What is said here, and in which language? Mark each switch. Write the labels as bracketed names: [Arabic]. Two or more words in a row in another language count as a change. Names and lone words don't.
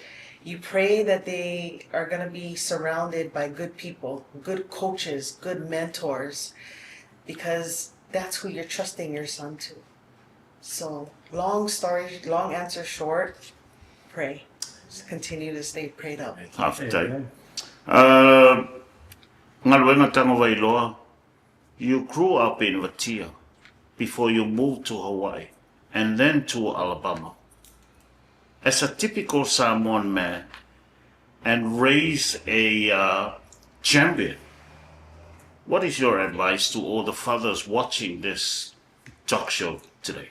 [English] You pray that they are going to be surrounded by good people, good coaches, good mentors, because that's who you're trusting your son to. So, long answer short, pray. Just continue to stay prayed up. Haftai. Ngaluenga Tangawailoa, you grew up in Vatia before you moved to Hawaii and then to Alabama. As a typical Samoan man and raised a champion, what is your advice to all the fathers watching this talk show today?